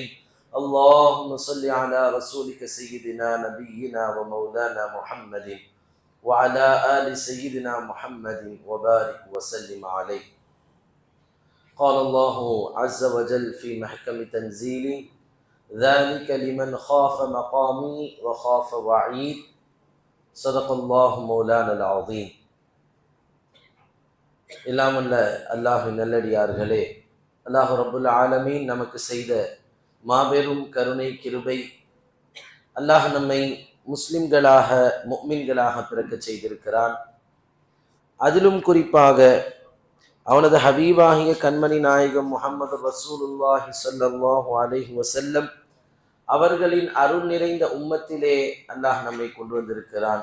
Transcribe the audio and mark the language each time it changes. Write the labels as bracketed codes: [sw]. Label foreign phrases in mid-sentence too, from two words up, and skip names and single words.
[ar] اللهم صل على رسولك سيدنا نبينا ومولانا محمد وعلى آل سيدنا محمد وبارك وسلم عليه. قال الله عز وجل في محكم تنزيله: ذلك لمن خاف مقامي وخاف وعيد. صدق الله مولانا العظيم. [ta] இல்லாமல்ல அல்லாஹ்வின் நல்லடியார்களே, [ar] الله رب العالمين [ta] நமக்கு செய்த மாபெரும் கருணை கிருபை, அல்லாஹ் நம்மை முஸ்லிம்களாக முஃமின்களாக பிறக்க செய்திருக்கிறான். அதிலும் குறிப்பாக அவனது ஹபீபாகிய கண்மணி நாயகம் முஹம்மது [ar] رسول الله صلى الله عليه وسلم [ta] அவர்களின் அருள் நிறைந்த உம்மத்திலே அல்லாஹ் நம்மை கொண்டு வந்திருக்கிறான்.